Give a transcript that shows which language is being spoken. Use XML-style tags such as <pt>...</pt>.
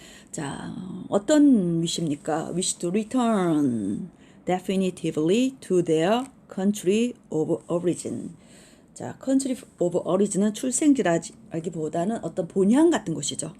<ko>자, 어떤 wish입니까?</ko> <en>wish to return definitively to their country of origin.</en> <ko>자, country of origin은 출생지라기보다는 어떤 본향 같은 곳이죠.</ko>